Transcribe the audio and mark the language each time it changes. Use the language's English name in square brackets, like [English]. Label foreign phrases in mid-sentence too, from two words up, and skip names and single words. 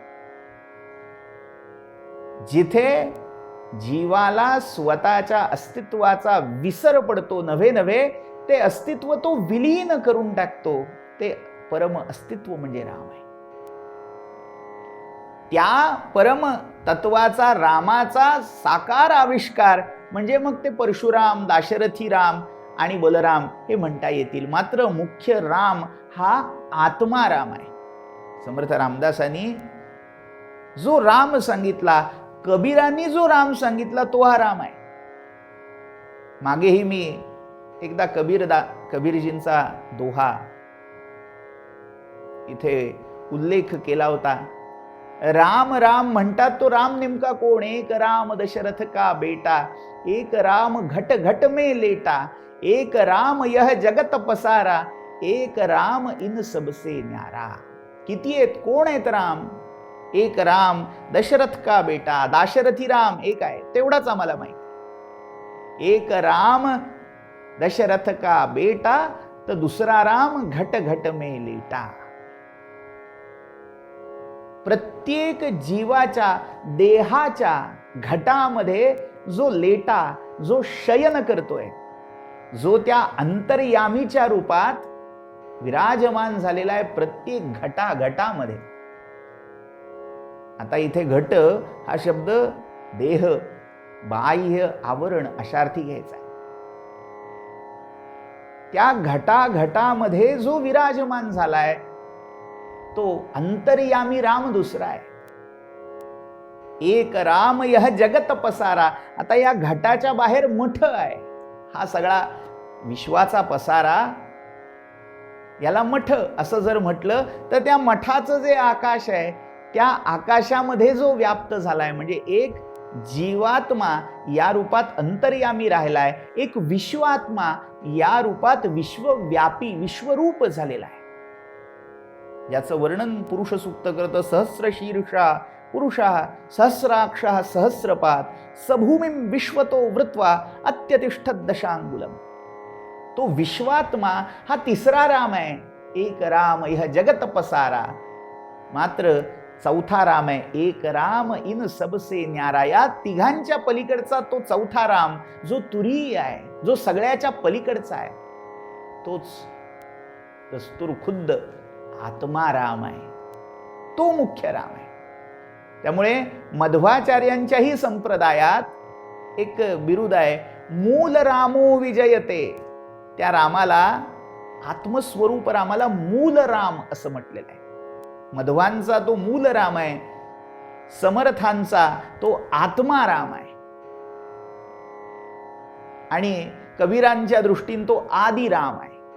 [Marathi] जिथे जीवाला स्वतःच्या अस्तित्वाचा विसर पडतो, नव्हे ते अस्तित्व तो विलीन करून टाकतो, ते परम अस्तित्व म्हणजे राम आहे. त्या परम तत्वाचा, रामाचा साकार आविष्कार म्हणजे मग ते परशुराम, दाशरथी राम आणि बलराम हे म्हणता येतील. मात्र मुख्य राम हा आत्मा राम आहे. समर्थ रामदासांनी जो राम सांगितला, कबीरांनी जो राम सांगितला, तो हा राम आहे. मागेही मी एकदा कबीरजींचा दोहा इथे उल्लेख केला होता. राम राम म्हणतात तो राम नेमका कोण? [Hindi] एक राम दशरथ का बेटा, एक राम घट घट में लेटा, एक राम यह जगत पसारा, एक राम इन सबसे न्यारा. [Marathi] किती आहेत? कोण आहेत राम? [Hindi] एक राम दशरथ का बेटा, [Marathi] दाशरथी राम एक आहे, तेवढाच आम्हाला माहिती. [Hindi] एक राम दशरथ का बेटा, [Marathi] तर दुसरा राम [Hindi] घट घट में लेटा. [Marathi] प्रत्येक जीवाच्या देहाच्या घटामध्ये जो लेटा, जो शयन करतोय, जो त्या अंतर्यामीच्या रूपात विराजमान झालेला आहे प्रत्येक घटाघटामध्ये. आता इथे घट हा शब्द देह, बाह्य, आवरण अशा अर्थी घ्यायचा आहे. त्या घटाघटामध्ये जो विराजमान झालाय तो अंतर्यामी राम दुसरा आहे. [Hindi] एक राम यह जगत पसारा. [Marathi] आता या घटाच्या बाहेर मठ आहे. हा सगळा विश्वाचा पसारा, याला मठ असं जर म्हटलं तर त्या मठाचं जे आकाश आहे, त्या आकाशामध्ये जो व्याप्त झालाय, म्हणजे एक जीवात्मा या रूपात अंतर्यामी राहिलाय, एक विश्वात्मा या रूपात विश्वव्यापी, विश्वरूप झालेला आहे. याचं वर्णन पुरुष सूक्त करतं. [Sanskrit] सहस्र शीर्षा पुरुषः सहस्राक्षः सहस्रपात, सभूमिं विश्वतो वृत्वा अत्यतिष्ठत दशांगुलम. [Marathi] तो विश्वात्मा हा तिसरा राम आहे. [Hindi] एक राम यह जगत पसारा. [Marathi] मात्र चौथा राम आहे [Hindi] एक राम इन सबसे न्यारा. [Marathi] या तिघांच्या पलीकडचा तो चौथा राम जो तुरीय आहे, जो सगळ्याच्या पलीकडचा आहे, तोच दस्तूर खुद्द आत्मा राम आहे. तो मुख्य राम आहे. त्यामुळे मध्वाचार्यांच्याही संप्रदायात एक बिरुद आहे, [Sanskrit] मूल रामो विजयते. [Marathi] त्या रामाला, आत्मस्वरूप रामाला मूल राम असं म्हटलेलं आहे. मध्वांचा तो मूल राम आहे, समर्थांचा तो आत्मा राम आहे, आणि कबीरांच्या दृष्टीने तो आदि राम आहे.